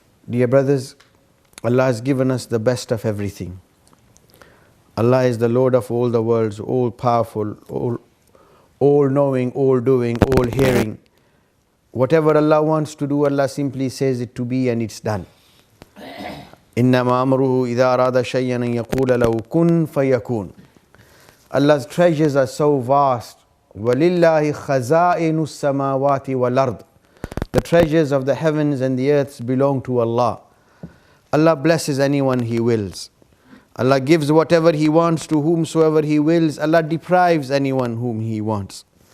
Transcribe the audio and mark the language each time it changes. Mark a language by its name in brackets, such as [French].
[English] Dear brothers, Allah has given us the best of everything. Allah is the Lord of all the worlds, all powerful, all knowing, all doing, all hearing. Whatever Allah wants to do, Allah simply says it to be and it's done. [Arabic] إِنَّمَا أَمْرُهُ إِذَا أَرَادَ شَيْئًا أَن يَقُولَ لَهُ كُن فَيَكُونُ. [English] Allah's treasures are so vast. [Arabic] وَلِلَّهِ خَزَائِنُ السَّمَاوَاتِ وَالْأَرْضِ. [English] The treasures of the heavens and the earths belong to Allah. Allah blesses anyone He wills. Allah gives whatever He wants to whomsoever He wills. Allah deprives anyone whom He wants.